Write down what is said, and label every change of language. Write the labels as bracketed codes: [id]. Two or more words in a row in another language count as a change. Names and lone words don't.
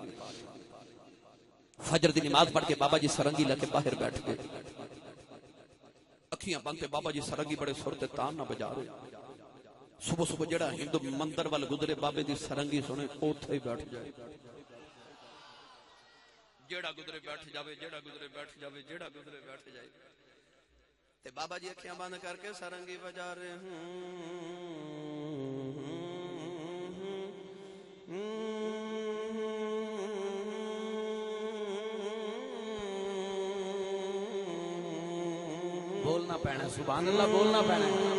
[pa] فجر دی نماز پڑھ کے بابا جی سرنگی لے کے باہر بیٹھ گئے. اکھیاں بند تے بابا جی سرنگی بڑے سر تے تان نہ بجا رہے. صبح صبح جڑا ہندو مندر وال گزرے بابے دی سرنگی سنے اوتھے ہی بیٹھ جائے. جیڑا گزرے بیٹھ جاوے، جیڑا گزرے بیٹھ جاوے، جیڑا گزرے بیٹھ جائے. تے بابا جی اکھیاں بند کر کے سرنگی بجا رہے بولنا پینا [ar] سبحان اللہ، [pa] بولنا پینا.